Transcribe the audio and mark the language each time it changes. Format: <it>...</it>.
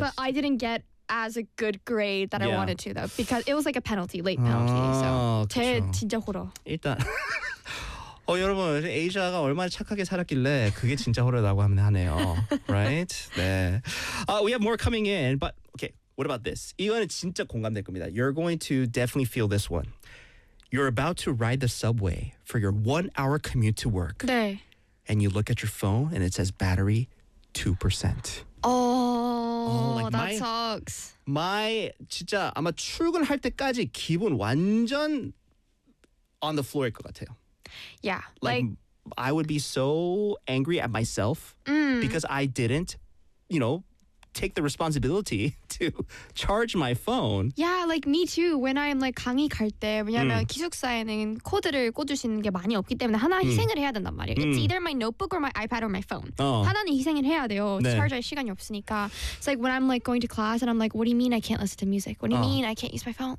<en>But I didn't get as a good grade that I wanted to, though, because it was like a penalty, late penalty.</en> <ko>So, 제 진짜 호러. 일단. 어 여러분, 에이자가 얼마나 착하게 살았길래 그게 진짜 호러라고 하면 하네요.</ko> <en>Right? 네. We have more coming in, but okay. What about this?</en> <ko>이거는 진짜 공감될 겁니다.</ko> <en>You're going to definitely feel this one. You're about to ride the subway for your one-hour commute to work.</en> <ko>네.</ko> <en>And you look at your phone and it says battery 2%. Oh, that sucks.</en> <ko>My 진짜 아마 출근할 때까지 기분 완전</ko> <en>on the floor</en> <ko>일 것 같아요.</ko> <en>Yeah. Like I would be so angry at myself because I didn't, you know, take the responsibility to charge my phone. Yeah, like me too. When I'm like</en> <ko>강의 갈 때, 왜냐면 기숙사에는 코드를 꽂으시는 게 많이 없기 때문에 하나 희생을 해야 된단 말이에요.</ko> <en>It's either my notebook or my iPad or my phone.</en> <ko>하나는 희생을 해야 돼요. 네. 차지할 시간이 없으니까.</ko> <en>It's like when I'm like going to class and I'm like, what do you mean I can't listen to music? What do you mean I can't use my phone?</en>